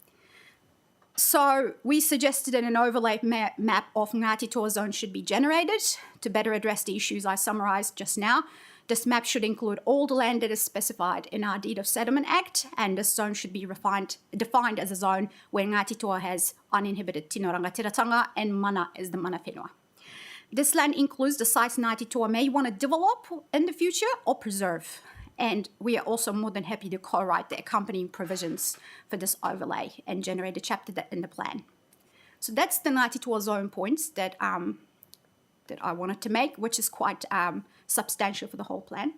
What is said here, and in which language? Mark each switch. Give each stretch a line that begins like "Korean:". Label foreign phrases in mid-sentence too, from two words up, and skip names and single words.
English: So we suggested that an overlay map of Ngāti Toa zone should be generated to better address the issues I summarised just now. This map should include all the land that is specified in our Deed of Settlement Act, and this zone should be defined as a zone where Ngāti Toa has uninhibited
Māori: tino rangatiratanga
English: and mana is the
Māori: mana whenua.
English: This land includes the sites Ngāti Toa may want to develop in the future or preserve. And we are also more than happy to co-write the accompanying provisions for this overlay and generate a chapter in the plan. So that's the Ngāti Toa zone points that I wanted to make, which is quite substantial for the whole plan.